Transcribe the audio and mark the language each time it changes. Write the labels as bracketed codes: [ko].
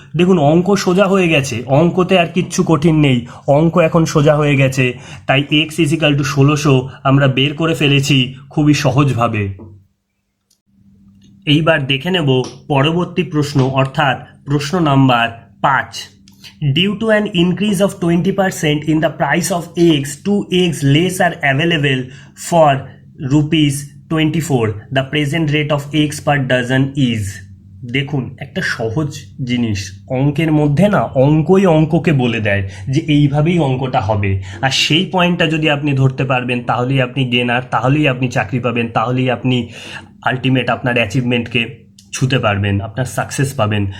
[bn] দেখুন অঙ্ক সোজা হয়ে গেছে, অঙ্কতে আর কিচ্ছু কঠিন নেই, অঙ্ক এখন সোজা হয়ে গেছে, তাই [en] x equal to 1600 [bn] আমরা বের করে ফেলেছি খুবই সহজভাবে। এইবার দেখে নেব পরবর্তী প্রশ্ন, অর্থাৎ প্রশ্ন number 5। [en] Due to an increase of 20% in the price of eggs, 2 eggs less are available for rupees 24. The present rate of eggs per dozen is. [bn] দেখুন একটা সহজ জিনিস, অঙ্কের মধ্যে না অঙ্কই অঙ্ককে বলে দেয় যে এইভাবেই অঙ্কটা হবে, আর সেই পয়েন্টটা যদি আপনি ধরতে পারবেন তাহলেই আপনি গেনার, তাহলেই আপনি চাকরি পাবেন, তাহলেই আপনি আলটিমেট আপনার অ্যাচিভমেন্টকে ছুতে পারবেন, আপনার সাকসেস পাবেন।